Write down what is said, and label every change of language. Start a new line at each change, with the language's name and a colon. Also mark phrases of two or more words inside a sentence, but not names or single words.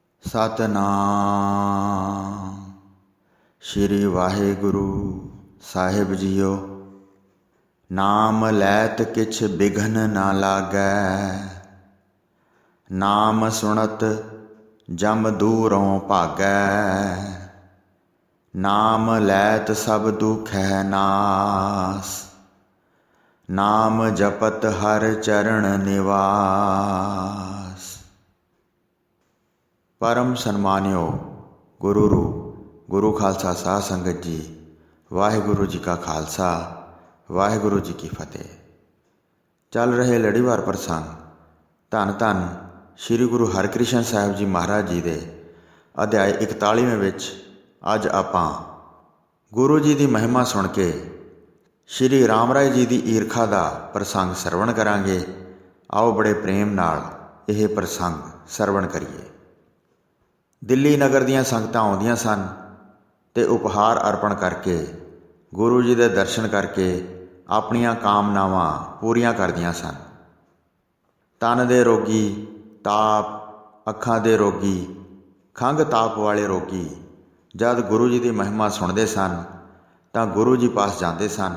Punjabi: ਸਤਿਨਾਮ ਸ੍ਰੀ ਵਾਹਿਗੁਰੂ ਸਾਹਿਬ ਜੀਓ। ਨਾਮ ਲੈਤ ਕਿਛੁ ਬਿਘਨੁ ਨ ਲਾਗੈ, ਨਾਮ ਸੁਨਤ ਜਮੁ ਦੂਰੋਂ ਭਾਗੈ। ਨਾਮ ਲੈਤ ਸਭ ਦੁਖੈ ਨਾਸੁ, ਨਾਮ ਜਪਤ ਹਰਿ ਚਰਣ ਨਿਵਾਸੁ। ਪਰਮ ਸਨਮਾਨਿਓ ਗੁਰੂ ਰੂਪ ਗੁਰੂ ਖਾਲਸਾ ਸਾਧ ਸੰਗਤ ਜੀ, ਵਾਹਿਗੁਰੂ ਜੀ ਕਾ ਖਾਲਸਾ ਵਾਹਿਗੁਰੂ ਜੀ ਕੀ ਫਤਿਹ। ਚੱਲ ਰਹੇ ਲੜੀਵਾਰ ਪ੍ਰਸੰਗ ਧੰਨ ਧੰਨ ਸ੍ਰੀ ਗੁਰੂ ਹਰਿਕ੍ਰਿਸ਼ਨ ਸਾਹਿਬ ਜੀ ਮਹਾਰਾਜ ਜੀ ਦੇ ਅਧਿਆਇ 41ਵੇਂ ਵਿੱਚ ਅੱਜ ਆਪਾਂ ਗੁਰੂ ਜੀ ਕੀ ਮਹਿਮਾ ਸੁਣ ਕੇ ਸ੍ਰੀ ਰਾਮ ਰਾਇ ਜੀ ਕੀ ਈਰਖਾ ਕਾ ਪ੍ਰਸੰਗ ਸਰਵਣ ਕਰਾਂਗੇ। ਆਓ ਬੜੇ ਪ੍ਰੇਮ ਨਾਲ ਇਹ ਪ੍ਰਸੰਗ ਸਰਵਣ ਕਰੀਏ। ਦਿੱਲੀ ਨਗਰ ਦੀਆਂ ਸੰਗਤਾਂ ਆਉਂਦੀਆਂ ਸਨ ਤੇ ਉਪਹਾਰ ਅਰਪਣ ਕਰਕੇ ਗੁਰੂ ਜੀ ਕੇ ਦਰਸ਼ਨ ਕਰਕੇ ਆਪਣੀਆਂ ਕਾਮਨਾਵਾਂ ਪੂਰੀਆਂ ਕਰਦੀਆਂ ਸਨ। ਤਨ ਦੇ ਰੋਗੀ, ਤਾਪ, ਅੱਖਾਂ ਦੇ ਰੋਗੀ, ਖੰਘ ਤਾਪ ਵਾਲੇ ਰੋਗੀ ਜਦ ਗੁਰੂ ਜੀ ਕੀ ਮਹਿਮਾ ਸੁਣਤੇ ਸਨ ਤਾਂ ਗੁਰੂ ਜੀ ਪਾਸ ਜਾਤੇ ਸਨ।